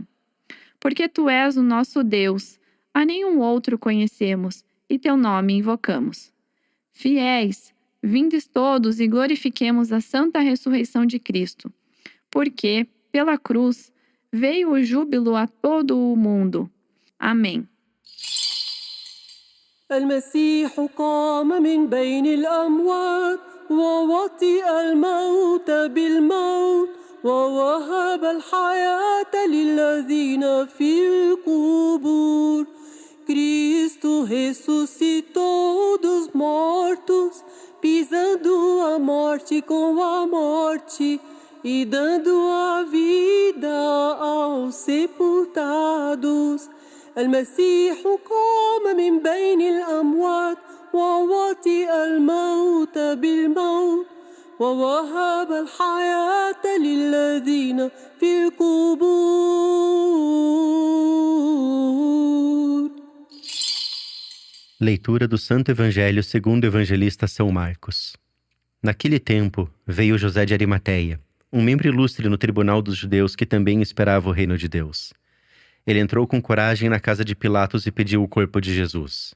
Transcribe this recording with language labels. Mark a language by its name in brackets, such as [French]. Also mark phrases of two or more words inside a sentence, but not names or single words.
[Portuguese] Porque tu és o nosso Deus, a nenhum outro conhecemos, e teu nome invocamos. Fiéis, vindes todos e glorifiquemos a santa ressurreição de Cristo, porque, pela cruz, veio o júbilo a todo o mundo. Amém. [Arabic] المسيح قام من بين الأموات ووطئ الموت بالموت ووهب الحياة للذين في القبور. [Portuguese] Cristo ressuscitou dos mortos, pisando a morte com a morte e dando a vida aos sepultados. [Arabic] المسيح قام من بين الأموات ووطئ الموت بالموت ووهب الحياة للذين في القبور. [Portuguese] Leitura do Santo Evangelho segundo o evangelista São Marcos. Naquele tempo, veio José de Arimateia, um membro ilustre no tribunal dos judeus que também esperava o reino de Deus. Ele entrou com coragem na casa de Pilatos e pediu o corpo de Jesus.